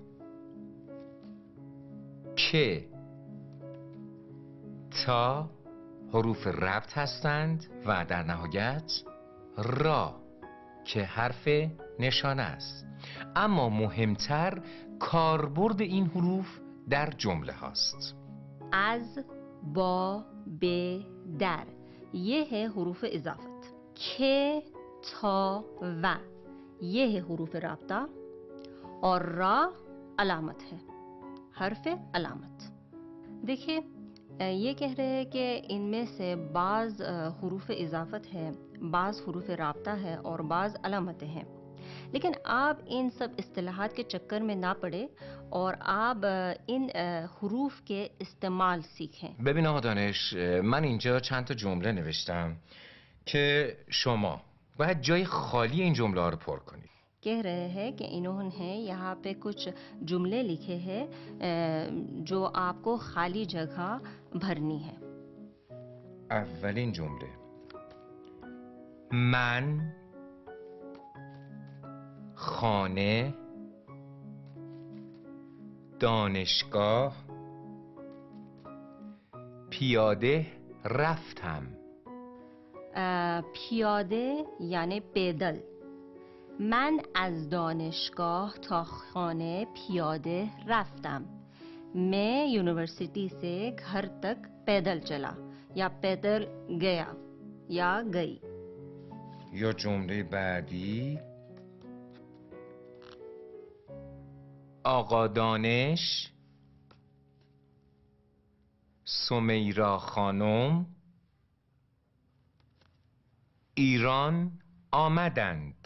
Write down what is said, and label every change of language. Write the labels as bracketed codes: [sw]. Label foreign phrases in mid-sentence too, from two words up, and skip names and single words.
[fa] که تا حروف ربط هستند و در نهایت را که حرف نشانه است. اما مهمتر کاربرد این حروف در جمله هاست. از با به در [ur] یہ ہے حروف اضافت. [fa] که تا و [ur] یہ ہے حروف رابطہ اور را علامت ہے، حرف علامت. دیکھیے یہ کہہ رہے ہیں کہ ان میں سے بعض حروف اضافت ہے، بعض حروف رابطہ ہے اور بعض علامتیں ہیں، لیکن آپ ان سب اصطلاحات کے چکر میں نہ پڑے اور آپ ان حروف کے استعمال سیکھیں. [fa] ببین آقا دانش، من اینجا چند تا جمله نوشتم که شما باید جای خالی این جمله ها رو پر کنید. [ur] کہہ رہے ہیں کہ انہوں نے یہاں پہ کچھ جملے لکھے ہیں جو آپ کو خالی جگہ بھرنی ہے. [fa] اولین جمله، من خانه دانشگاه پیاده رفتم. پیاده یعنی پیدل. من از دانشگاه تا خانه پیاده رفتم. [ur] میں یونیورسٹی سے گھر تک پیدل چلا یا پیدل گیا یا گئی. [fa] یا جمله بعدی، آقا دانش سمیرا خانم ایران آمدند.